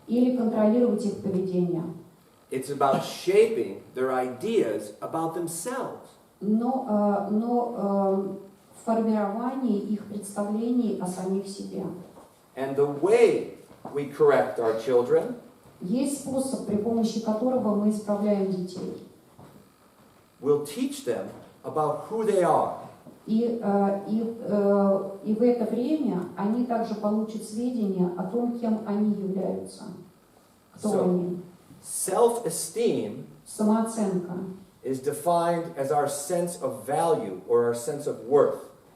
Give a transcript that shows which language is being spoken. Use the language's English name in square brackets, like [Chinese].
[Russian] или контролировать их поведение. [English] It's about shaping their ideas about themselves. [Russian] Но формирование их представлений о самих себе. [English] And the way we correct our children [Russian] Есть способ, при помощи которого мы исправляем детей. [English] will teach them about who they are. [Russian] И в это время они также получат сведения о том, кем они являются, кто они. [English] Self-esteem [Russian] Самооценка [English] is defined as our sense of value or our sense of worth.